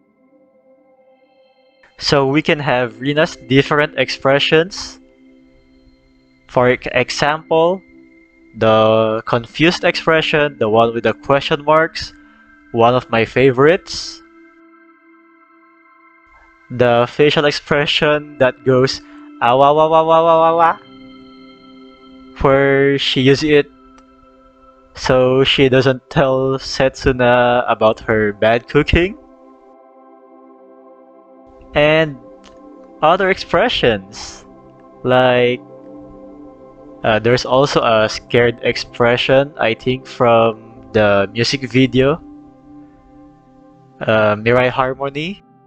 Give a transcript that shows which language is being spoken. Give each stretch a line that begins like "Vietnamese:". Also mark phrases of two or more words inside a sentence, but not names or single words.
English: So we can have Rina's different expressions. For example, the confused expression, the one with the question marks, one of my favorites. The facial expression that goes awa wa wa wa wa wa wa, where she uses it so she doesn't tell Setsuna about her bad cooking. And other expressions, like there's also a scared expression, I think, from the music video, Mirai Harmony.